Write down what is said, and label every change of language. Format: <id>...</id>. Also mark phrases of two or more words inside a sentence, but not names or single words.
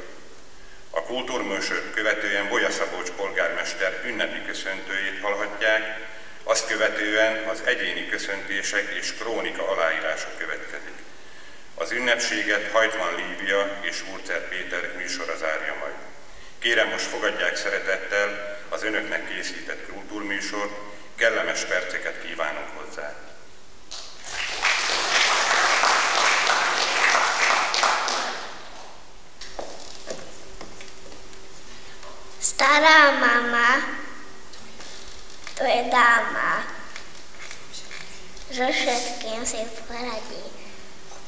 <hu>A kultúrműsort követően Bolya Szabolcs polgármester ünnepi köszöntőjét hallhatják, azt követően az egyéni köszöntések és krónika aláírása következik. Az ünnepséget Heitman Lívia és Wurcer Péter műsora zárja majd. Kérem, most fogadják szeretettel az Önöknek készített kultúrműsort, kellemes perceket kívánunk hozzá.</hu> <sk>Stará mama, to je dáma, že všetkým si poradí.</sk>